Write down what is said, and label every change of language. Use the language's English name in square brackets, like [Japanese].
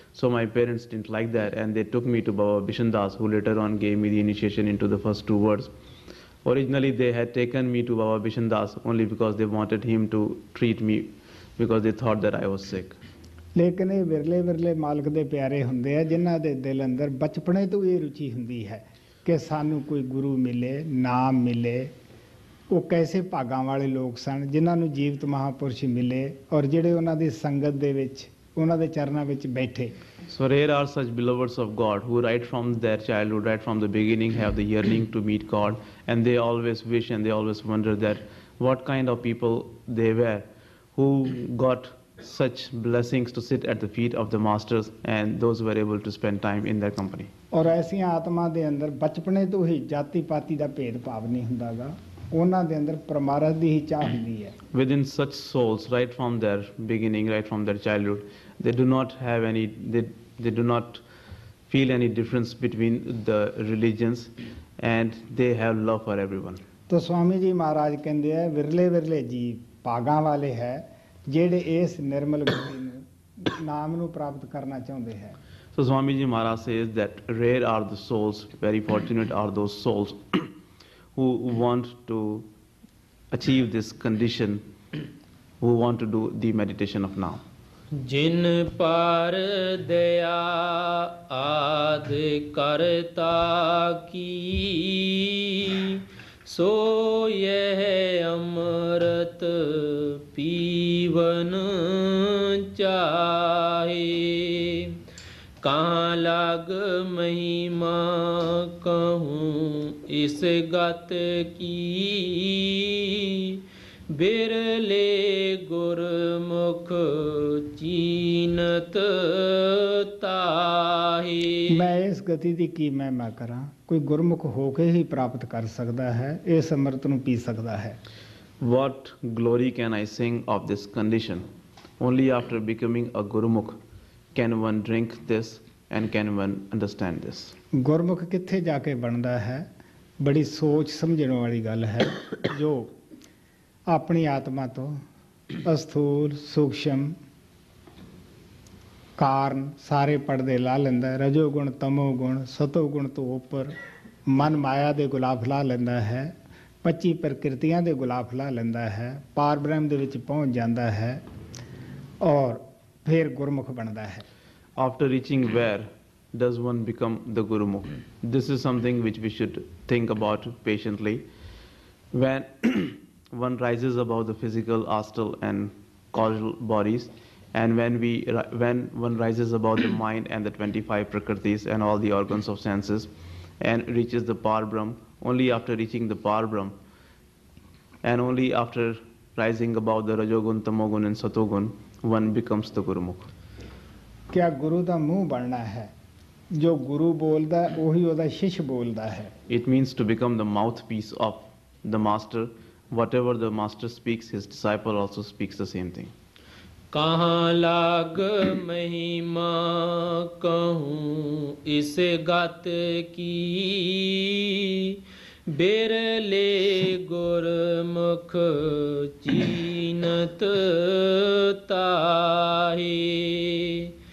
[English] So my parents didn't like that and they took me to Baba Bishan Das, who later on gave me the initiation into the first 2 words. Originally they had taken me to Baba Bishan Das only because they wanted him to treat me because they thought that I was sick. [Punjabi] ਲੇਕਿਨ ਇਹ ਵਿਰਲੇ ਵਿਰਲੇ ਮਾਲਕ ਦੇ ਪਿਆਰੇ ਹੁੰਦੇ ਆ ਜਿਨ੍ਹਾਂ ਦੇ ਦਿਲ ਅੰਦਰ ਬਚਪਨੇ ਤੋਂ ਇਹ ਰੁਚੀ ਹੁੰਦੀ ਹੈ ਕਿ ਸਾਨੂੰ ਕੋਈ ਗੁਰੂ ਮਿਲੇ, ਨਾਮ ਮਿਲੇ। ਉਹ ਕੈਸੇ ਭਾਗਾਂ ਵਾਲੇ ਲੋਕ ਸਨ ਜਿਨ੍ਹਾਂ ਨੂੰ ਜੀਵਤ ਮਹਾਪੁਰਸ਼ ਮਿਲੇ ਔਰ ਜਿਹੜੇ ਉਹਨਾਂ ਦੀ ਸੰਗਤ ਦੇ ਵਿੱਚ ਉਹਨਾਂ ਦੇ ਚਰਨਾਂ ਵਿੱਚ ਬੈਠੇ। [English] So rare are such beloveds of God who right from their childhood, right from the beginning have the yearning to meet God and they always wish and they always wonder that what kind of people they were who got such blessings to sit at the feet of the masters and those who were able to spend time in their company. [Punjabi] ਔਰ ਐਸੀਆਂ ਆਤਮਾ ਦੇ ਅੰਦਰ ਬਚਪਨੇ ਤੋਂ ਹੀ ਜਾਤੀ ਪਾਤੀ ਦਾ ਭੇਦ ਭਾਵ ਨਹੀਂ ਹੁੰਦਾਗਾ, ਉਹਨਾਂ ਦੇ ਅੰਦਰ ਪਰਮਾਰਥ ਦੀ ਹੀ ਚਾਹ ਹੁੰਦੀ ਹੈ। [English] Within such souls, right from their beginning, right from their childhood, they do not have any, they do not feel any difference between the religions and they have love for everyone. [Hindi] तो स्वामी जी महाराज [Punjabi] ਕਹਿੰਦੇ ਆ ਵਿਰਲੇ ਵਿਰਲੇ ਜੀਵ ਭਾਗਾਂ ਵਾਲੇ ਹੈ ਜਿਹੜੇ ਇਸ ਨਿਰਮਲ ਗਤੀ ਨੂੰ ਨਾਮ ਨੂੰ ਪ੍ਰਾਪਤ ਕਰਨਾ ਚਾਹੁੰਦੇ ਹੈ। [English] So Swami Ji Maharaj says that rare are the souls, very fortunate are those souls who want to achieve this condition, who want to do the meditation of now. [Hindi] जिन पर दया आद करता की सो यह अमृत पीवन चाहे कहाँ लाग महिमा कहूँ इस गत की बिरले गुरमुख चीनत ਤਾਹੀ। [Punjabi] ਮੈਂ ਇਸ ਗਤੀ ਦੀ ਕੀ ਮਹਿਮਾ ਕਰਾਂ, ਕੋਈ ਗੁਰਮੁਖ ਹੋ ਕੇ ਹੀ ਪ੍ਰਾਪਤ ਕਰ ਸਕਦਾ ਹੈ, ਇਸ ਅੰਮ੍ਰਿਤ ਨੂੰ ਪੀ ਸਕਦਾ ਹੈ। [English] What glory can I sing of this condition? Only after becoming a Gurumukh can one drink this and can one understand this. [Punjabi] ਗੁਰਮੁਖ ਕਿੱਥੇ ਜਾ ਕੇ ਬਣਦਾ ਹੈ, ਬੜੀ ਸੋਚ ਸਮਝਣ ਵਾਲੀ ਗੱਲ ਹੈ। ਜੋ ਆਪਣੀ ਆਤਮਾ ਤੋਂ ਅਸਥੂਲ ਸੂਖਸ਼ਮ ਕਾਰਨ ਸਾਰੇ ਪਰਦੇ ਲਾ ਲੈਂਦਾ ਹੈ। ਰਜੋ ਗੁਣ ਤਮੋ ਗੁਣ ਸਤੋ ਗੁਣ ਤੋਂ ਉੱਪਰ ਮਨ ਮਾਇਆ ਦੇ ਗੁਲਾਫ ਲਾ ਲੈਂਦਾ ਹੈ, 25 ਪ੍ਰਕਿਰਤੀਆਂ ਦੇ ਗੁਲਾਫ ਲਾ ਲੈਂਦਾ ਹੈ, ਪਾਰ ਬ੍ਰਹਮ ਦੇ ਵਿੱਚ ਪਹੁੰਚ ਜਾਂਦਾ ਹੈ ਔਰ ਫਿਰ ਗੁਰਮੁਖ ਬਣਦਾ ਹੈ। [English] After reaching where does one become the Gurumukh? This is something which we should think about patiently. When one rises above the physical, astral and causal bodies, and when one rises above the mind and the 25 prakritis and all the organs of senses and reaches the Par Brahm, only after reaching the Par Brahm and only after rising above the Rajogun, Tamogun and Satogun, one becomes the Gurumukh. [Punjabi] ਕਿਆ ਗੁਰੂ ਦਾ ਮੂੰਹ ਬਣਨਾ ਹੈ, ਜੋ ਗੁਰੂ ਬੋਲਦਾ ਉਹੀ ਉਹਦਾ ਸ਼ਿਸ਼ ਬੋਲਦਾ ਹੈ। [English] It means to become the mouthpiece of the master. Whatever the master speaks, his disciple also speaks the same thing. [Hindi] कहाँ लाग महिमा कहूँ इस गात की, बेरले गुरमुख चीनत ताही।